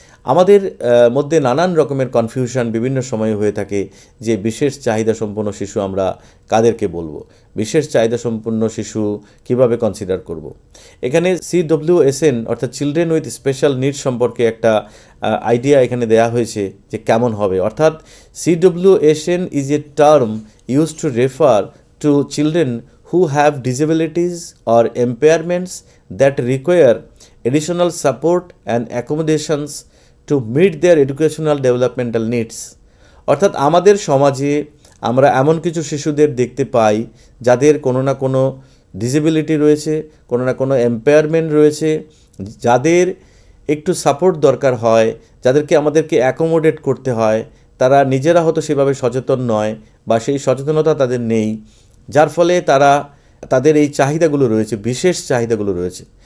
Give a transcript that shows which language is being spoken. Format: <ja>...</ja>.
<bn>আমাদের মধ্যে নানান রকমের কনফিউশন বিভিন্ন সময় হয়ে থাকে যে বিশেষ চাহিদা সম্পন্ন শিশু আমরা কাদেরকে বলবো, বিশেষ চাহিদা সম্পন্ন শিশু কিভাবে কনসিডার করব। এখানে CWSN অর্থাৎ চিলড্রেন উইথ স্পেশাল নিডস সম্পর্কে একটা আইডিয়া এখানে দেয়া হয়েছে যে কেমন হবে। অর্থাৎ</bn> <en>CWSN is a term use to refer to children who have disabilities or impairments that require additional support and accommodations to meet their educational developmental needs।</en> <bn>অর্থাৎ আমাদের সমাজে আমরা এমন কিছু শিশুদের দেখতে পাই যাদের কোনো না কোনো ডিসেবিলিটি রয়েছে, কোনো না কোনো এম্পায়ারমেন্ট রয়েছে, যাদের একটু সাপোর্ট দরকার হয়, যাদেরকে আমাদেরকে অ্যাকোমোডেট করতে হয়। তারা নিজেরা হয়তো সেভাবে সচেতন নয় বা সেই সচেতনতা তাদের নেই, যার ফলে তাদের এই চাহিদাগুলো রয়েছে, বিশেষ চাহিদাগুলো রয়েছে।</bn>